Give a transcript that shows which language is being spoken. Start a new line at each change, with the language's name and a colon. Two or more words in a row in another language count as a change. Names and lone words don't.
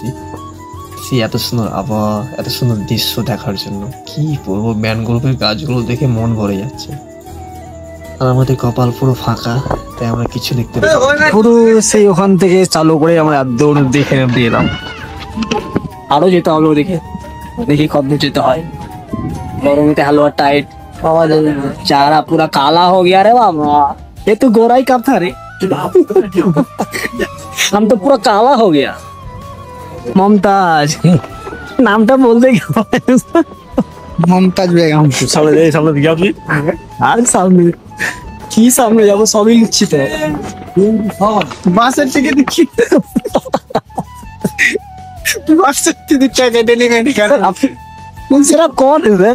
Bangla: এত সুন্দর আবহাওয়া, এত সুন্দর দৃশ্য দেখার জন্য কি বলবো, ম্যানগ্রোভের গাছগুলো দেখে মন ভরে যাচ্ছে। আর আমাদের কপাল পুরো ফাঁকা, তাই আমরা কিছু দেখতে পাই না। পুরো সেই ওখান থেকে চালু করে আমরা দৌড় দেখে দিয়ে এলাম। আরো যেতে হবে ওদিকে, দেখি কত দূর যেতে হয়। গরমতে হালুয়া
Hindi: टाइट चारा पूरा काला हो गया रे बाबा, ये तो गोरा ही कब था रे। हम तो पूरा काला हो गया।
Bangla: मुमताज नामটা বলতে মুমতাজ বেগম। সামনে দিকে আপনি আর সামনে কি সামনে যাবো, সবই লিখছি তো। বাসের থেকে দেখি বাসের থেকে টাকা দিলে কেন আপনি সেটা কোন রে?